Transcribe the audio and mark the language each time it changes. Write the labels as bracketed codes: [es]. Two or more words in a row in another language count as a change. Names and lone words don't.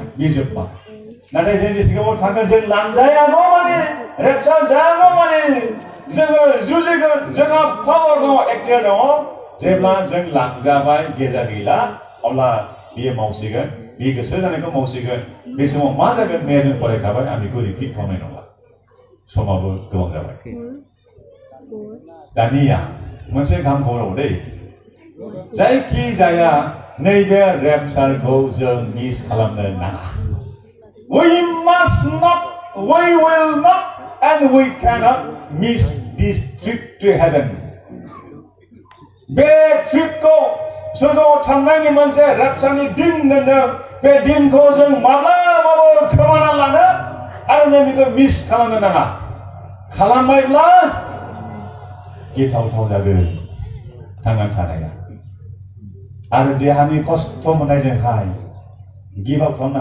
[brx] बे जोब्बाय नाथाय जों जेसेबां थागोन जों लांजायागौ माने रेपचार जायागौ माने जोङो जुजिगोन जोंहा पावार दङ एक्टिभ दङ जेब्ला जों लांजाबाय गेजा गैला अब्ला बियो मावसिगोन बे गोसो जानायखौ मावसिगोन बे समाव मा जागोन बे जों फरायखाबाय आं बेखौ रिपिट खालामनाय नंला समाबो गोबां जाबाय दानिया मोनसे गाहाम खबराव दै जायखि जाया नैबे रेपचारखौ जों मिस खालामनो नाङा [en] we must not we will not and we cannot miss this trip to heaven [brx] बे ट्रिपखौ सोरगोआव थांनायनि मोनसे रेपचारनि दिन दोनदों बे दिनखौ जों माब्लाबाबो खोमाना लानो आरो जों बेखौ मिस खालामनो नाङा खालामबायब्ला गिथावथाव जागोन थांनानै थानाया आरो देहानि खस्थ' मोननायजोंहाय [en] give up [brx] खालामनो